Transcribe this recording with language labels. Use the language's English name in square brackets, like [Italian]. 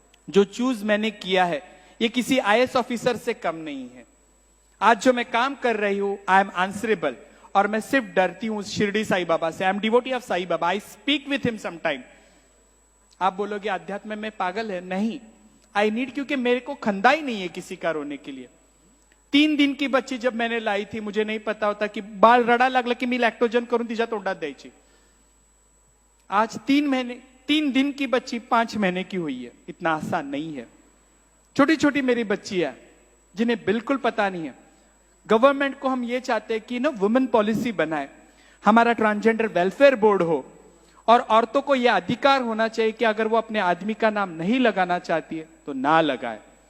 [Hindi] जो चूज मैंने किया है, ये किसी IAS ऑफिसर से कम नहीं है. आज जो मैं काम कर रही हूं, [English] I am answerable. [Hindi] और मैं सिर्फ डरती हूं शिरडी साई बाबा से. [English] I am devotee of Sai Baba. I speak with him sometime. [Hindi] आप बोलोगे अध्यात्म में पागल है, नहीं. [English] I need, [Hindi] क्योंकि मेरे को खंदा ही नहीं है किसी का रोने के लिए. 3 दिन की बच्ची जब मैंने लाई थी, मुझे नहीं पता होता की [Marathi] बाळ रडा लागलं की मी लॅक्टोजन करून तिच्या तोंडात द्यायची. [Hindi] आज 3 दिन की बच्ची 5 महीने की हुई है. इतना आसान नहीं है. छोटी छोटी मेरी बच्ची है जिन्हें बिल्कुल पता नहीं है. गवर्नमेंट को हम ये चाहते हैं कि ना वुमेन पॉलिसी बनाए, हमारा ट्रांसजेंडर वेलफेयर बोर्ड हो, और औरतों को यह अधिकार होना चाहिए कि अगर वो अपने आदमी का नाम नहीं लगाना चाहती है तो ना लगाए.